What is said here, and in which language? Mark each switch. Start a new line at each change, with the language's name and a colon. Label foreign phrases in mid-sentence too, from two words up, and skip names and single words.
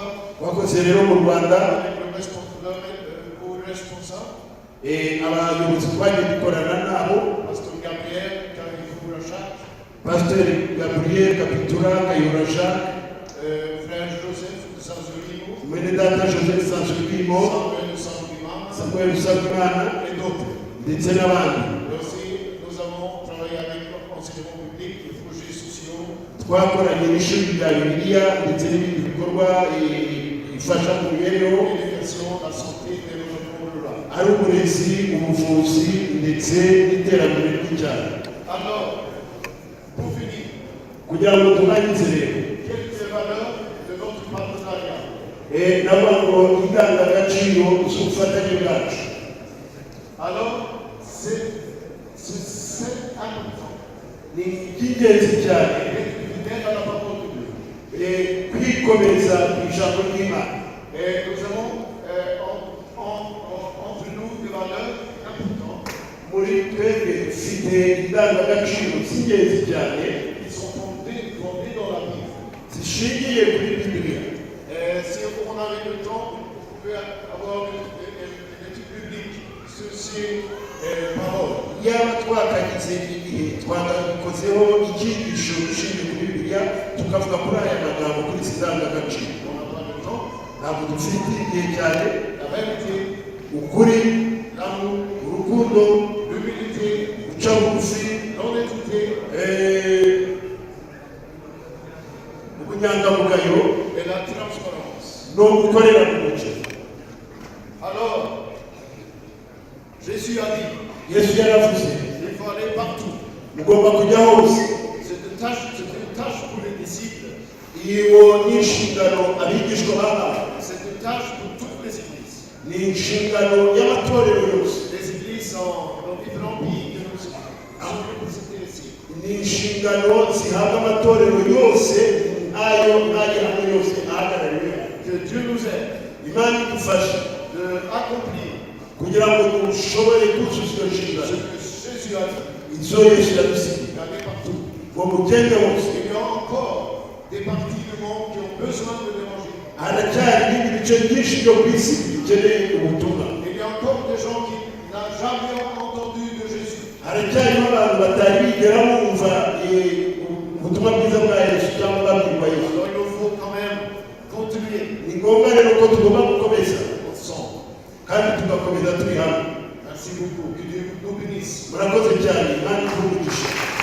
Kinyarwanda: Twakoze rero mu Rwanda
French: avec le responsable,
Kinyarwanda: abayobozi twagiye dukorana nabo,
French: Pasteur Gabriel, Kayura Jacques,
Kinyarwanda: Pasteur Gabriel Kapitura Kayura Jacques,
French: Frère Joseph de Sanzurimo,
Kinyarwanda: mwene data Joseph Sanzurimo,
French: Samuel de Sanzurima,
Kinyarwanda: Samuel Usabimana
French: et d'autres.
Kinyarwanda: ndetse n'abandi.
French: Et aussi, nous avons travaillé avec l'enseignement public, les projets sociaux.
Kinyarwanda: twakoranye n'ishuri rya bibiliya ndetse n'ibindi bikorwa bifasha mu mibereho,
French: l'éducation, la santé et le développement rural.
Kinyarwanda: ari uburezi, ubuvuzi ndetse n'iterambere ry'icyaro.
French: Alors, pour finir,
Kinyarwanda: kugira ngo turangize rero,
French: quelles sont les valeurs de notre partenariat?
Kinyarwanda: navuga ngo indangagaciro z'ubufatanye bwacu.
French: Alors, c'est important
Kinyarwanda: ni iby'ingenzi cyane
French: d'être fidèle à la parole de Dieu.
Kinyarwanda: kwikomeza ku ijambo ry'Imana.
French: Et nous avons entre nous des valeurs importantes
Kinyarwanda: muri twebwe dufite indangagaciro z'ingenzi cyane
French: qui sont fondées dans la Bible.
Kinyarwanda: zishingiye kuri bibiliya.
French: Si on avait le temps, on pouvait avoir une étude publique sur ces paroles.
Kinyarwanda: yaba twakagize igihe twagakozeho icyigisho gishingiye kuri bibiliya tukavuga kuri aya magambo kuri izi ndangagaciro.
French: On n'a pas le temps.
Kinyarwanda: ntabwo dufite igihe cyane.
French: La vérité,
Kinyarwanda: ukuri,
French: l'amour,
Kinyarwanda: urukundo,
French: l'humilité,
Kinyarwanda: guca bugufi,
French: l'honnêteté
Kinyarwanda: ubunyangamugayo
French: et la transparence.
Kinyarwanda: no gukorera mu mucyo.
French: Alors, Jésus a dit,
Kinyarwanda: yesu yaravuze
French: il faut aller partout.
Kinyarwanda: mugomba kujya hose.
French: C'est une tâche pour les disciples.
Kinyarwanda: iyo ni inshingano abigishwa bahawe.
French: C'est une tâche pour toutes les églises.
Kinyarwanda: ni inshingano y'amatorero yose.
French: Les églises dans différents pays que nous sommes représentés ici.
Kinyarwanda: ni inshingano zihabwa amatorero yose ayo n'ayo hamwe yose ahagarariwe.
French: Que Dieu nous aide
Kinyarwanda: imana idufashe
French: de accomplir
Kinyarwanda: kugira ngo dushobore kuzuza iyo
French: ce
Kinyarwanda: nshingano.
French: que Jésus a dit.
Kinyarwanda: izo yesu yadusigiye
French: D'aller partout.
Kinyarwanda: ngo mugende hose.
French: Il y a encore des parties du monde qui ont besoin de l'évangile.
Kinyarwanda: haracyari ibindi bice byinshi byo ku isi bikeneye ubutumwa.
French: Il y a encore des gens qui n'ont jamais entendu de Jésus.
Kinyarwanda: haracyarimo abantu batari bigera bumva ubutumwa bwiza bwa yesu cyangwa babwirwa yesu.
French: Alors il nous faut quand même continuer
Kinyarwanda: ni ngombwa rero ko tugomba gukomeza
French: ensemble.
Kinyarwanda: kandi tugakomeza turi hamwe.
French: Merci beaucoup. Que Dieu nous bénisse.
Kinyarwanda: murakoze cyane, imana iguhe umugisha.